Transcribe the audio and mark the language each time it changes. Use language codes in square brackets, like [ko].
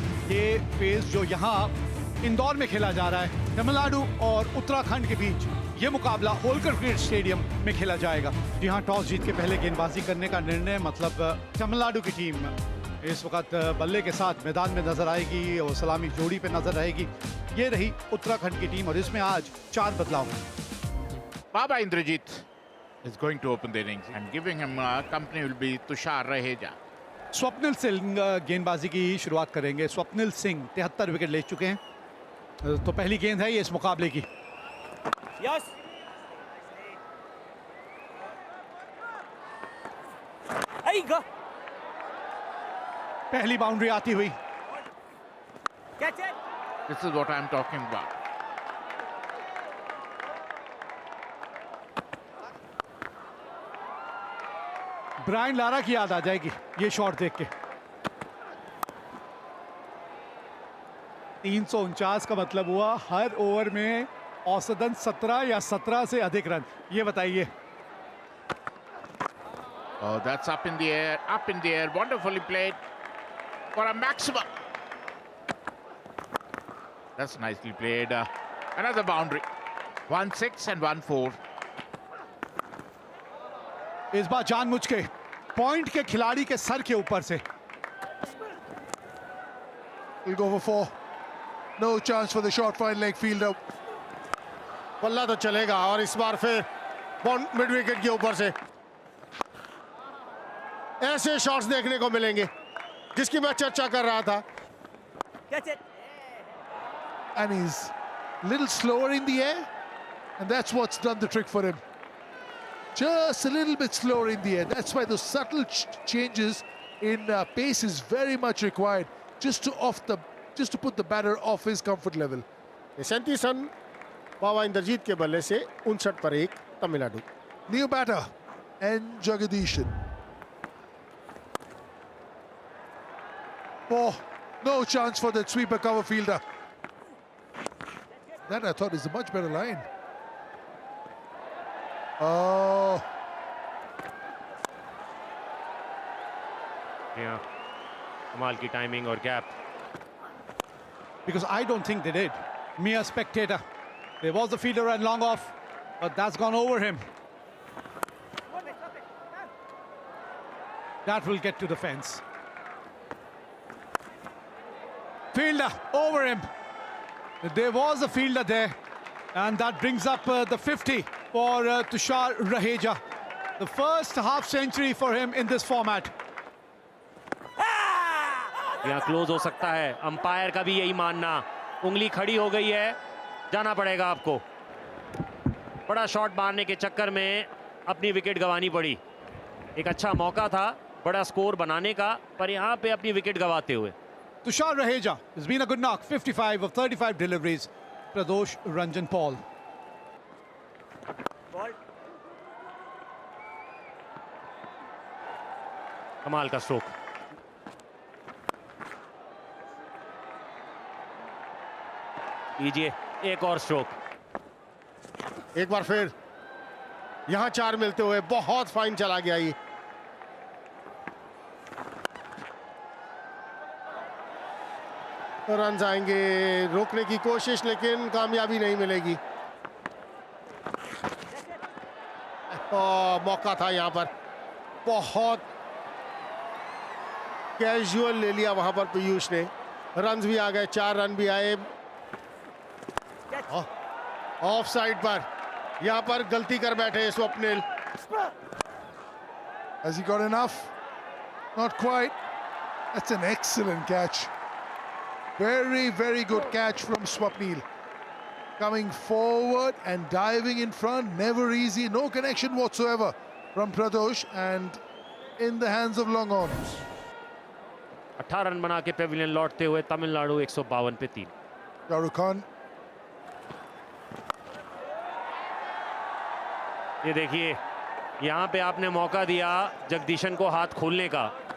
[hi] ये फेज जो यहाँ इंदौर में खेला जा रहा है, तमिलनाडु और उत्तराखंड के बीच ये मुकाबला होलकर क्रिकेट स्टेडियम में खेला जाएगा। जी हाँ, टॉस जीत के पहले गेंदबाजी करने का निर्णय, मतलब तमिलनाडु की टीम इस वक्त बल्ले के साथ मैदान में नजर आएगी और सलामी जोड़ी पे नजर रहेगी। ये रही उत्तराखंड की टीम और इसमें आज 4 बदलाव हैं। [en] Baba Indrajit is going to open the innings and giving him company will be Tushar Raheja. [hi] Swapnil Singh गेंदबाजी की शुरुआत करेंगे। स्वप्निल सिंह 73 विकेट ले चुके हैं, तो पहली गेंद है ये इस मुकाबले की। [en] yes [hi] पहली बाउंड्री आती हुई। [en] Catch it. This is what I am talking about. [hi] Brian Lara की याद आ जाएगी ये शॉट देख के। 349 का मतलब हुआ हर ओवर में औसतन 17 या 17 से अधिक रन। ये बताइए। [en] Oh, that's up in the air, wonderfully played for a maximum. That's nicely played. Another boundary. 1-6 and 1-4. [hi] इस बार जानबूझ के पॉइंट के खिलाड़ी के सर के ऊपर से। [en] He'll go for 4. No chance for the short fine leg fielder. [hi] बल्ला तो चलेगा और इस बार फिर मिड विकेट के ऊपर से ऐसे शॉट्स देखने को मिलेंगे जिसकी मैं चर्चा कर रहा था। [en] Catch it. And he's a little slower in the air, and that's what's done the trick for him. Just a little bit slower in the air. That's why those subtle changes in pace is very much required, just to put the batter off his comfort level. [hi] 37 run बाबा इंद्रजीत के बल्ले से 59 पर 1 Tamil Nadu. [en] New batter and Jagadish. Oh, no chance for that sweeper cover fielder. That I thought is a much better line. Oh. [hi] Yeah. कमाल की timing और gap. [en] Because I don't think they did. Mere spectator. There was the fielder and long off, but that's gone over him. That will get to the fence. Fielder over him. There was a fielder there, and that brings up the 50 for Tushar Raheja. The first half century for him in this format. [hi] यहाँ close हो सकता है, umpire का भी यही मानना। उंगली खड़ी हो गई है, जाना पड़ेगा आपको। बड़ा शॉट मारने के चक्कर में अपनी विकेट गंवानी पड़ी। एक अच्छा मौका था बड़ा स्कोर बनाने का, पर यहाँ पे अपनी विकेट गंवाते हुए। [en] Tushar Raheja has been a good knock, 55 of 35 deliveries. Pradosh Ranjan Paul. [hi] कमाल का स्ट्रोक। लीजिए एक और स्ट्रोक। एक बार फिर यहां 4 मिलते हुए बहुत फाइन चला गया ये। रन आएंगे, रोकने की कोशिश, लेकिन कामयाबी नहीं मिलेगी। मौका था यहां पर, बहुत कैजुअल ले लिया वहां पर पीयूष ने। रन्स भी आ गए, 4 रन भी आए। ऑफ साइड पर यहां पर गलती कर बैठे Swapnil. [en] Has he got enough? Not quite. That's an excellent catch. Very, very good catch from Swapnil. Coming forward and diving in front, never easy. No connection whatsoever from Pradosh, and in the hands of long on. [hi] 18 run बना के Pavilion लौटते हुए तमिलनाडु 152 पे 3। [en] Shahrukh Khan. [hi] ये देखिए यहाँ पे आपने मौका दिया जगदीशन को हाथ खोलने का।